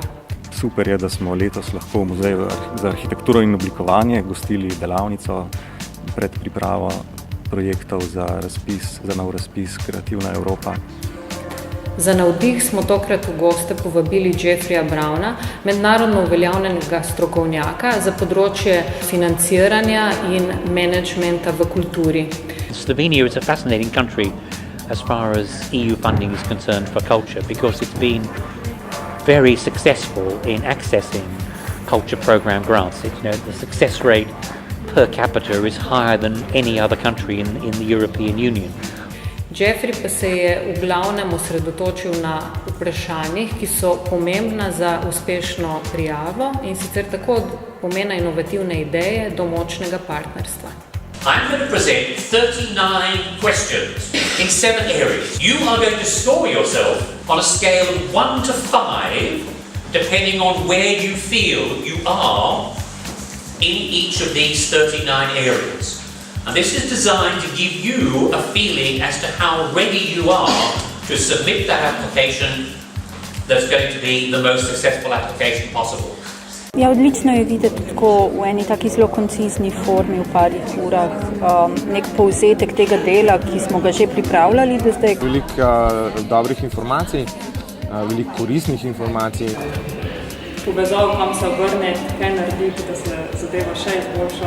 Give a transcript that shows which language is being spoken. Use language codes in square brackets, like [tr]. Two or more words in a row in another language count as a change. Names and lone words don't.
[sl] Super je, da smo letos lahko v Muzeju za arhitekturo in oblikovanje gostili delavnico pred pripravo projektov za nov razpis Kreativna Evropa. Za navdih smo tokrat v goste povabili Jeffreya Browna, mednarodno uveljavljenega strokovnjaka za področje financiranja in menedžmenta v kulturi. [en] Slovenia is a fascinating country as far as EU funding is concerned for culture because it's been very successful in accessing culture program grants. The success rate per capita is higher than any other country in the European Union. [sl] Jeffrey pa se je v glavnem osredotočil na vprašanjih, ki so pomembna za uspešno prijavo in sicer tako od pomena inovativne ideje do močnega partnerstva. [en] I'm going to present 39 questions in 7 areas. You are going to score yourself on a scale of 1 to 5, depending on where you feel you are in each of these 39 areas. And this is designed to give you a feeling as to how ready you are to submit that application that's going to be the most successful application possible. [sl] Ja, odlično je videti tako v eni taki zelo koncizni formi v parih urah nek povzetek tega dela, ki smo ga že pripravljali do zdaj. Veliko dobrih informacij, veliko koristnih informacij. Povezal, kam se obrneti, kaj narediti, da se zadeva še izboljša.